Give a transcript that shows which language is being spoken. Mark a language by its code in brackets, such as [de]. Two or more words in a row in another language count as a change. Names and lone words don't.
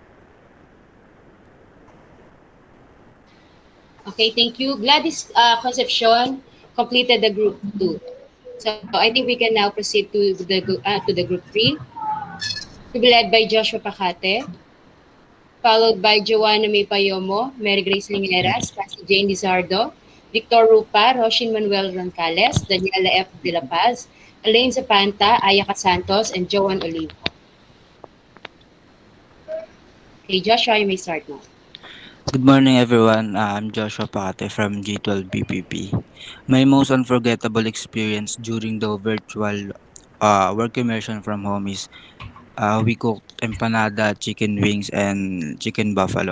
[en] Okay, thank you. Gladys Concepcion completed the group 2. So I think we can now proceed to the group 3, to be led by Joshua Pacate, followed by Joanna May Payomo, Mary Grace Lingeras, Cassie Jane Lizardo, Victor Rupa, Roshin Manuel Roncales, Daniela F. De La Paz, Elaine Zapanta, Ayaka Santos, and Joan Olivo. Okay, Joshua, you may start now. Good morning, everyone. I'm Joshua Pate from G12 BPP. My most unforgettable experience during the virtual work immersion from home is we cooked empanada, chicken wings, and chicken buffalo.